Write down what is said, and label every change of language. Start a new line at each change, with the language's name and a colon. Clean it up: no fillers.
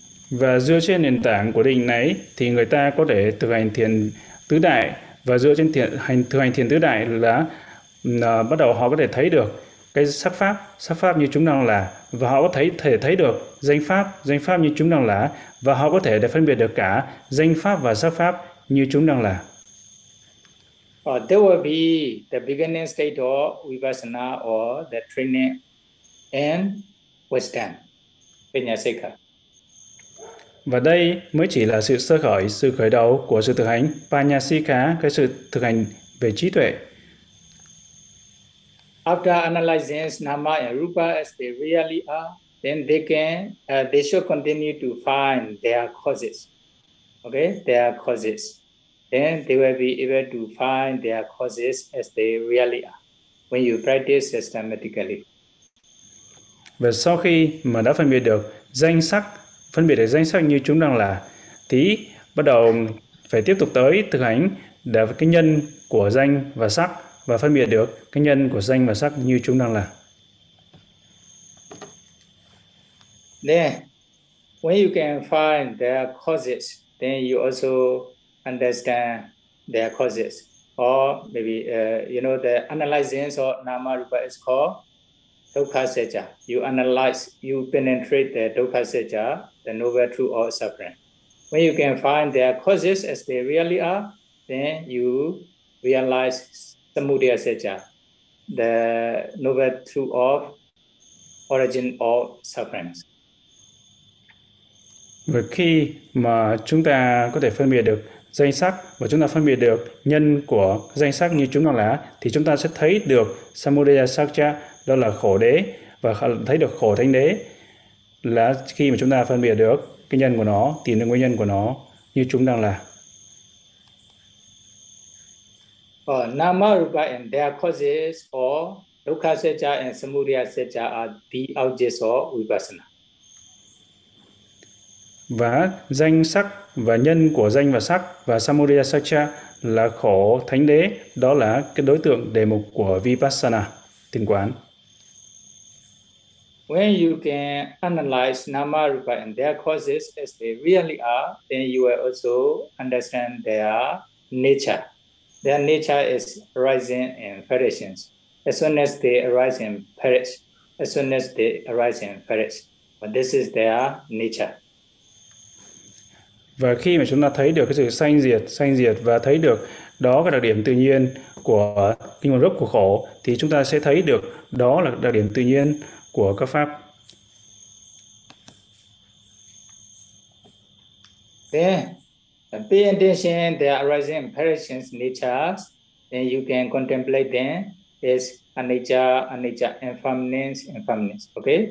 Vietnamese: Và dựa trên nền tảng của định này thì người ta có thể thực hành thiền tứ đại, và dựa trên thực hành thiền tứ đại là bắt đầu họ có thể thấy được cái sắc pháp như chúng đang là, và họ có thể thấy được danh pháp như chúng đang là, và họ có thể để phân biệt được cả danh pháp và sắc pháp như chúng đang là.
English: There will be the beginning state of vipassana or the training and wisdom. Vinyasika.
Vietnamese: Và đây mới chỉ là sự sơ khởi, sự khởi đầu của sự thực hành Panyasika, cái sự thực hành về trí tuệ.
English: After analyzing nama and rupa as they really are, then they should continue to find their causes. Okay, their causes. Then they will be able to find their causes as they really are when you practice systematically.
Vietnamese: Và sau khi mà đã phân biệt được danh sắc, phân biệt được danh sách như chúng đang là, thì bắt đầu phải tiếp tục tới thực hành để cái nhân của danh và sắc, và phân biệt được cái nhân của danh và sắc như chúng đang là.
English: Then, when you can find their causes, then you also understand their causes. Or maybe, you know, the analyzing of nama rupa is called dukkha seccha. You analyze, you penetrate the dukkha seccha, the noble truth of suffering. When you can find their causes as they really are, then you realize samudaya seccha, the noble truth of origin of suffering.
Vietnamese: Và khi mà chúng ta có thể phân biệt được danh sắc, và chúng ta phân biệt được nhân của danh sắc như chúng nó là, thì chúng ta sẽ thấy được samudaya seccha, đó là khổ đế, và thấy được khổ thánh đế là khi mà chúng ta phân biệt được cái nhân của nó, tìm được nguyên nhân của nó như chúng đang là.
English: Nama rupa and their causes, or dukkha seccha and samudaya seccha, are the objects of vipassana.
Vietnamese: Và danh sắc và nhân của danh và sắc và samudaya seccha là khổ thánh đế, đó là cái đối tượng đề mục của vipassana, thiền quán.
English: When you can analyze nama rupa and their causes as they really are, then you will also understand their nature. Their nature is arising and perishing. As soon as they arise and perish, as soon as they arise and perish. But this is their nature.
Vietnamese: Và khi mà chúng ta thấy được cái sự sanh diệt và thấy được đó là đặc điểm tự nhiên của kinh nguồn gốc của khổ, thì chúng ta sẽ thấy được đó là đặc điểm tự nhiên của các pháp.
English: Then, pay attention to the arising and perishing natures, then you can contemplate them as anicca, anicca, impermanence, okay?